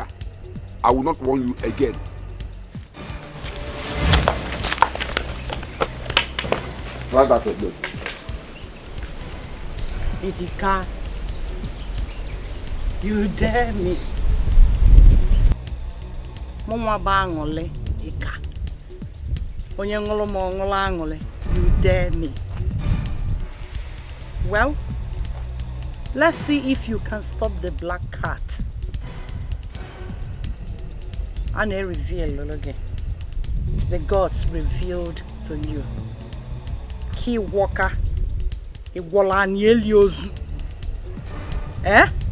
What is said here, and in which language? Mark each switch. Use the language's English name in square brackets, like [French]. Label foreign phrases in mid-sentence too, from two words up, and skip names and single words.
[English] I will not warn you again. Try that again. Idika, you dare me. Mama bangole, Ika. Onyangolo mongolangole, you dare me. Well, let's see if you can stop the black cat. And I reveal again. The gods revealed to you. Key walker. Eh?